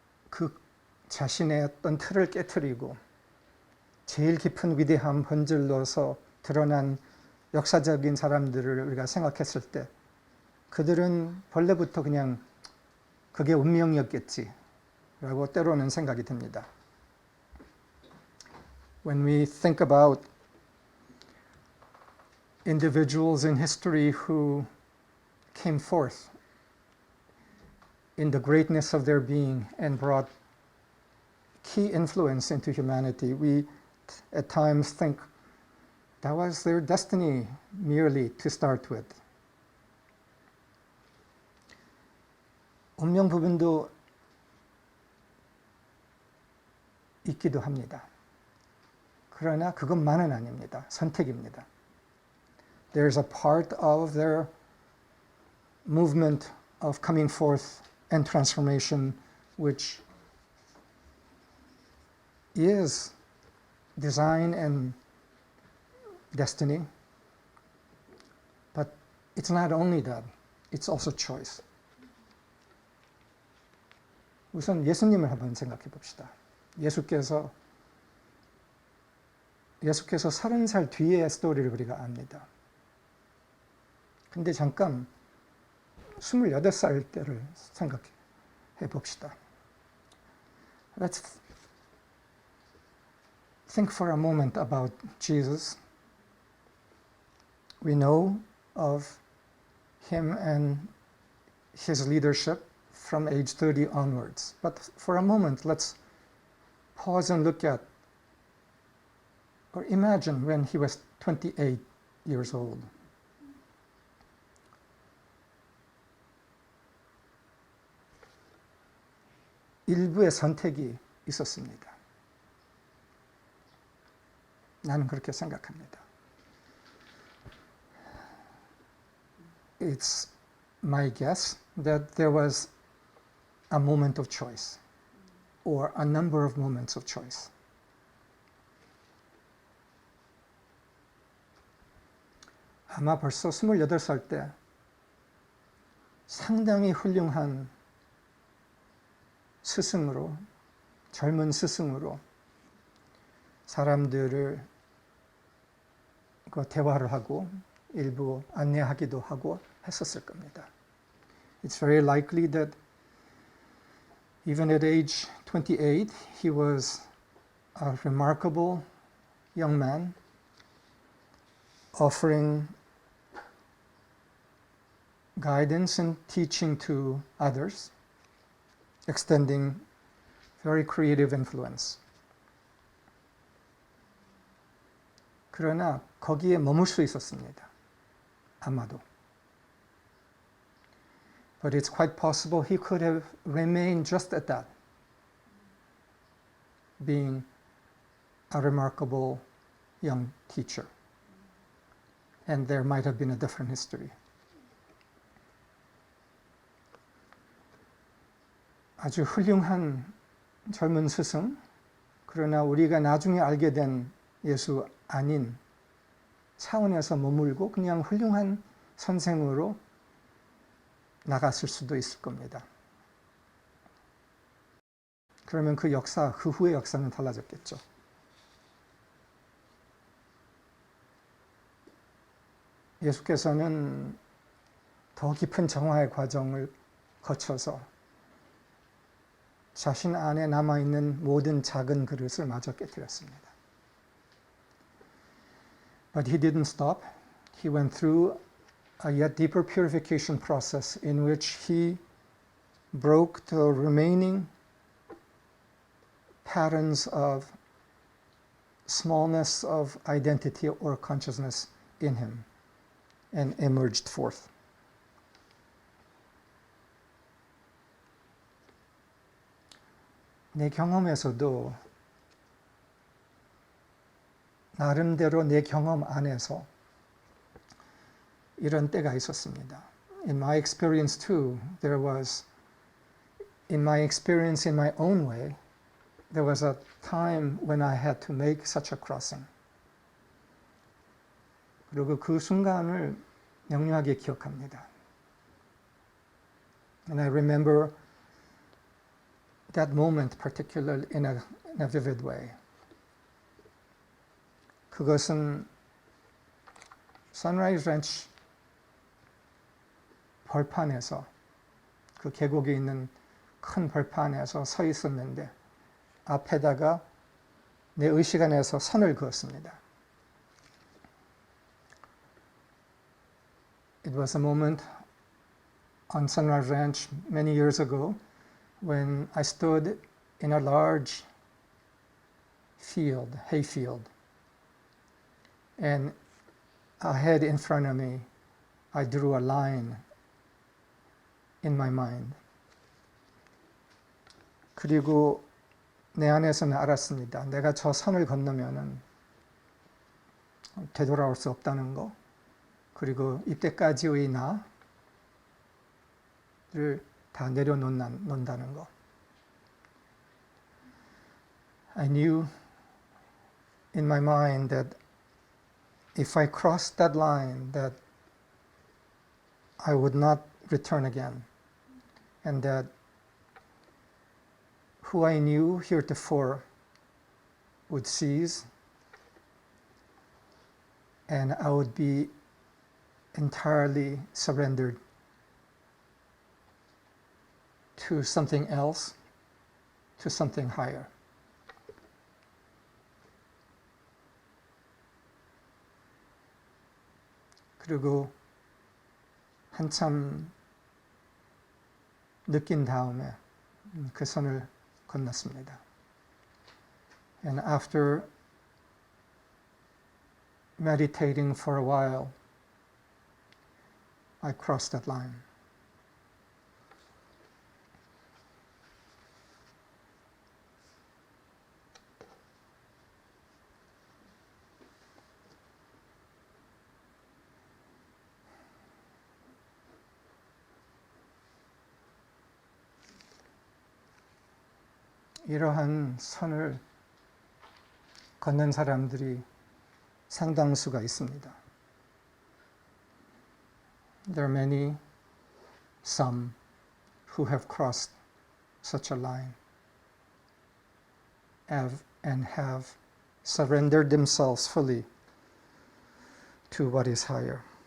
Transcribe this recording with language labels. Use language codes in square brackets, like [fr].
[ko] 그 자신의 어떤 틀을 깨트리고 제일 깊은 위대한 본질로서 드러난 역사적인 사람들을 우리가 생각했을 때 그들은 본래부터 그냥 그게 운명이었겠지 라고 때로는 생각이 듭니다. [en] When we think about individuals in history who came forth in the greatness of their being and brought key influence into humanity, we at times think that was their destiny merely to start with. [ko] 운명 부분도 있기도 합니다. 그러나 그것만은 아닙니다. 선택입니다. [en] There's a part of their movement of coming forth and transformation which is design and destiny, but it's not only that, it's also choice. [ko] 우선 예수님을 한번 생각해 봅시다. 예수께서 30살 뒤의 스토리를 우리가 압니다. 근데 잠깐 28살 때를 생각해 봅시다. [en] Let's think for a moment about Jesus. We know of him and his leadership from age 30 onwards. But for a moment, let's pause and look at, or imagine when he was 28 years old. [ko] 일부의 선택이 있었습니다. 나는 그렇게 생각합니다. [en] it's my guess that there was a moment of choice or a number of moments of choice. [ko] 아마 벌써 28살 때 상당히 훌륭한 스승으로, 젊은 스승으로 사람들을 대화를 하고 일부 안내하기도 하고 했었을 겁니다. [en] It's very likely that even at age 28, he was a remarkable young man offering guidance and teaching to others, extending very creative influence. [ko] 그러나 거기에 머물 수 있었습니다. 아마도. [en] But it's quite possible he could have remained just at that, being a remarkable young teacher. And there might have been a different history. [ko] 아주 훌륭한 젊은 스승, 그러나 우리가 나중에 알게 된 예수 아닌 차원에서 머물고 그냥 훌륭한 선생으로 나갔을 수도 있을 겁니다. 그러면 그 역사, 그 후의 역사는 달라졌겠죠. 예수께서는 더 깊은 정화의 과정을 거쳐서 자신 안에 남아있는 모든 작은 그릇을 마저 깨뜨렸습니다. [en] But he didn't stop. He went through a yet deeper purification process in which he broke the remaining patterns of smallness of identity or consciousness in him and emerged forth. [ko] 내 경험에서도 나름대로 내 경험 안에서 이런 때가 있었습니다. [en] In my experience too, there was, in my experience in my own way, there was a time when I had to make such a crossing. [ko] 그리고 그 순간을 명료하게 기억합니다. [en] And I remember that moment particularly in a vivid way. [ko] 그것은 Sunrise Ranch 벌판에서, 그 계곡에 있는 큰 벌판에서 서 있었는데 앞에다가 내 의식 안에서 선을 그었습니다. [en] It was a moment on Sunrise Ranch many years ago when I stood in a large field, hayfield, and ahead in front of me, I drew a line in my mind. [ko] 그리고 내 안에서는 알았습니다. 내가 저 선을 건너면은 되돌아올 수 없다는 거, 그리고 이때까지의 나를 다 내려놓는다는 거. [en] I knew in my mind that if I crossed that line, that I would not return again, and that who I knew heretofore would cease, and I would be entirely surrendered to something else, to something higher. [ko] 그리고 한참 느낀 다음에 그 선을 건넜습니다. [en] And after meditating for a while, I crossed that line. [ko] 이러한 선을 걷는 사람들이 상당수가 있습니다. [en] There are many, some, who have crossed such a line and have surrendered themselves fully to what is higher.